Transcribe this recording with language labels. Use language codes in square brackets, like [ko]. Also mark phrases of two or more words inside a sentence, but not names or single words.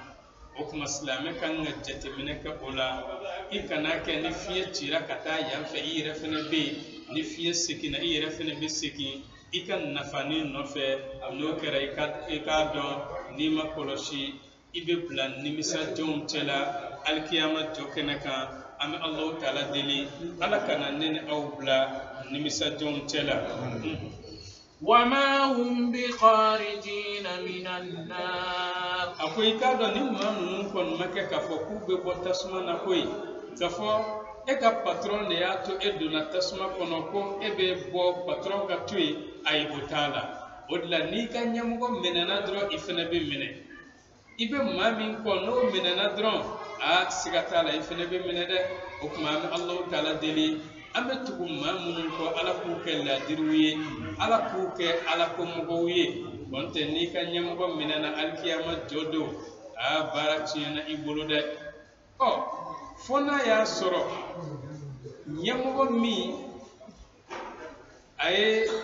[bm] o kuma silamɛ kan ka jateminɛ kɛ o la i kana kɛ ni fiɲɛ cira ka taa yan fɛ i yɛrɛ fɛnɛ bɛ yen ni fiɲɛ seginna i yɛrɛ fɛnɛ bɛ segin i ka nafani nɔfɛ n'o kɛra i k'a dɔn n'i ma kɔlɔsi i bɛ bila nimisadenw cɛla alikiyama jɔ kɛnɛ kan an bɛ Alahu Taala deli Ala kana ne ni aw bila nimisadenw cɛla. [ar] وما هم بخارجين من النار. [bm] A ko i k'a dɔn ni maa ninnu kɔni ma kɛ k'a fɔ k'u bɛ bɔ tasuma na koyi k'a fɔ e ka patron de y'a to e donna tasuma kɔnɔ ko e bɛ bɔ patron ka to yen ayi o t'a la o de la n'i ka ɲɛmɔgɔ minɛna dɔrɔn i fana bɛ minɛ i bɛ maa min kɔ n'o minɛna dɔrɔn siga t'a la i fana bɛ minɛ dɛ o tuma an bɛ Alahu Taala deli an bɛ tugu maa minnu kɔ Ala k'u kɛ laadiriw ye Ala k'u kɛ Ala ko mɔgɔw ye n'o tɛ n'i ka ɲɛmɔgɔ minɛna alikiyama jɔ don baara tiɲɛna i bolo dɛ fo n'a y'a sɔrɔ ɲɛmɔgɔ min a ye